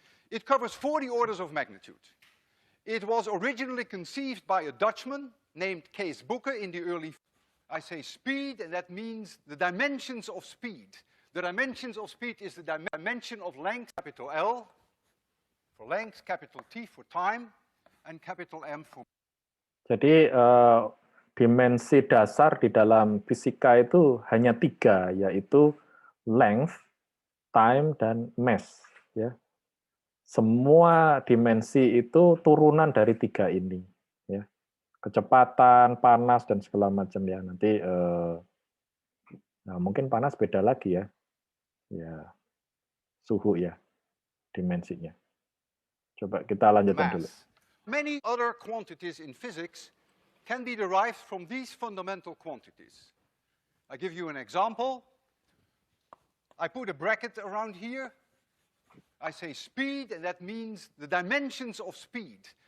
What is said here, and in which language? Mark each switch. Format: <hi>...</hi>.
<en>It covers 40 orders of magnitude. It was originally conceived by a Dutchman named Kees Boeke in the early. I say speed, and that means the dimensions of speed. The dimensions of speed is the dimension of length, capital L, for length, capital T for time, and capital M for.</en> <id>Jadi dimensi dasar di dalam fisika itu hanya 3, yaitu length, time, dan mass. Ya. Semua dimensi itu turunan dari 3 ini. Ya. Kecepatan, panas, dan segala macam ya. Nanti nah, mungkin panas beda lagi ya. Ya, suhu ya, dimensinya. Coba kita lanjutkan dulu.</id> <en>Many other quantities in physics can be derived from these fundamental quantities. I give you an example. I put a bracket around here. I say speed, and that means the dimensions of speed.</en>